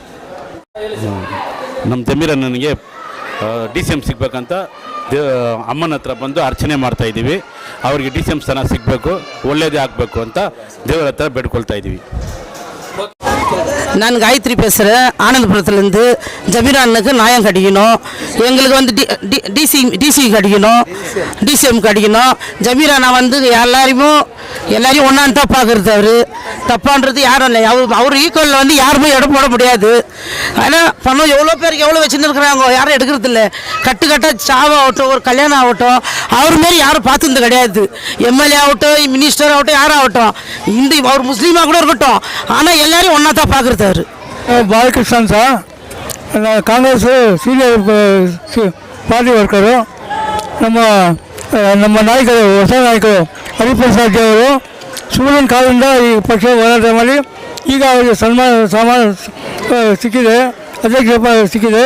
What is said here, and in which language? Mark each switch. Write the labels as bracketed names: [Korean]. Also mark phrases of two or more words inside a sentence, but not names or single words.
[Kannada] ನಮ್ಮ ಜಮೀರ್ ಅಣ್ಣನಿಗೆ ಡಿಸಿಎಂ ಸಿಗಬೇಕಂತ ಅಮ್ಮನ ಹತ್ರ ಬಂದು ಅರ್ಚನೆ ಮಾಡ್ತಾ ಇದ್ದೀವಿ. ಅವ್ರಿಗೆ ಡಿಸಿಎಂ ಸ್ಥಾನ ಸಿಗಬೇಕು, ಒಳ್ಳೇದೇ ಆಗಬೇಕು ಅಂತ ದೇವರ ಹತ್ರ ಬೇಡ್ಕೊಳ್ತಾ ಇದ್ದೀವಿ. [Tamil] நான் காயத்ரி பேசுகிறேன். ஆனந்தபுரத்துலேருந்து ஜமீர் அண்ணனுக்கு நியாயம் கிடைக்கணும். எங்களுக்கு வந்து டிசி கிடைக்கணும், டிசிஎம் கிடைக்கணும். ஜமீர் அண்ணா வந்து எல்லாரையும் ஒன்றான்னு தான் பார்க்குறது. அவர் தப்பான்றது யாரும் இல்லை. அவர் ஈக்குவலில் வந்து யாருமே இடம் போட முடியாது. ஆனால் பணம் எவ்வளோ பேருக்கு எவ்வளோ வச்சுன்னு இருக்கிறாங்க, யாரும் எடுக்கிறது இல்லை. கட்டாக சாவாகட்டும், ஒரு கல்யாணம் ஆகட்டும், அவர் மாரி யாரும் பார்த்துருந்து கிடையாது. எம்எல்ஏ ஆகட்டும், மினிஸ்டர் ஆகட்டும், யாராகட்டும், அவர் முஸ்லீமாக கூட இருக்கட்டும், ஆனால் எல்லாரையும் ஒன்றா தான் பார்க்குறது. அவர் [Kannada] ಬಾಲಕೃಷ್ಣನ್ ಸಹ ಕಾಂಗ್ರೆಸ್ [English] senior party workers. [Kannada] ನಮ್ಮ ನಾಯಕರು, ಹೊಸ ನಾಯಕರು ಹರಿಪ್ರಸಾದ್ ಅವರು ಸೂರ್ಯನ ಕಾಲದಿಂದ ಈ ಪಕ್ಷ ಹೋರಾಟ ಮಾಡಿ ಈಗ ಅವರಿಗೆ ಸನ್ಮಾನ ಸಿಕ್ಕಿದೆ, ಅಧ್ಯಕ್ಷ ಸಿಕ್ಕಿದೆ.